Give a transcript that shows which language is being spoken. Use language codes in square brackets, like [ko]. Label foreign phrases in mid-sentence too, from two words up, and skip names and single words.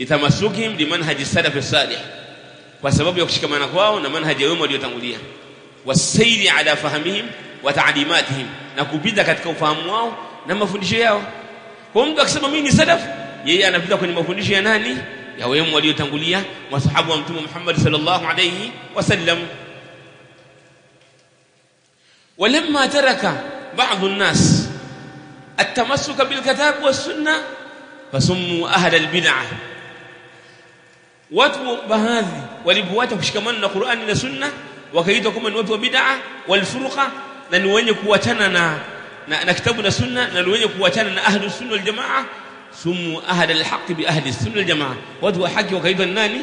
[ar] لتمسكهم بمنهج السلف الصالح, [sw] kwa sababu ya kushikamana kwao na manhaji wao waliotangulia, [ar] وسيرهم على فهمهم وتعليماتهم, [sw] na kupita katika ufahamu wao na mafundisho yao. Kwa mtu akisema mimi ni salaf, yeye anapita kwenye mafundisho ya nani? Ya wao waliotangulia, masahaba wa Mtume Muhammad [ar] صلى الله عليه وسلم. ولما ترك بعض الناس التمسك بالكتاب والسنة فسموا أهل البدعة. [sw] watu baadhi walipoacha kushikamana na Qur'ani na Sunna wakaitwa kama ni watu wa [ar] البدعة والفرقة, [sw] na ni wenye kuachana na kitabu na Sunna, na ni wenye kuachana na [ar] أهل السنة والجماعة. سموا أهل الحق بأهل السنة والجماعة, [sw] watu wa haki wakaitwa nani?